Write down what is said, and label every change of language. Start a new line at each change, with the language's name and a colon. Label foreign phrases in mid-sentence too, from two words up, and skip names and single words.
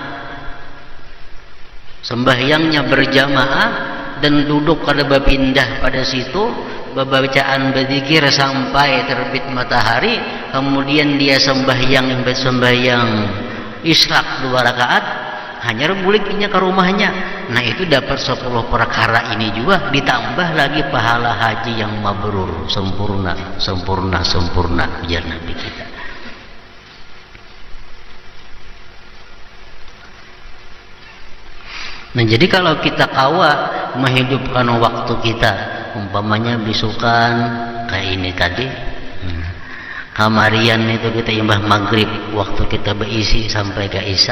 Indonesian: Sembahyangnya berjamaah dan duduk kada berpindah pada situ, bacaan berzikir sampai terbit matahari, kemudian dia sembahyang isyraq 2 rakaat, hanya buliknya ke rumahnya. Nah, itu dapat 10 perkara ini juga, ditambah lagi pahala haji yang mabrur, sempurna ujar Nabi kita. Nah, jadi kalau kita kawa menghidupkan waktu kita, umpamanya besukan kayak ini tadi, kamarian itu kita imbah maghrib, waktu kita berisi sampai ke isya.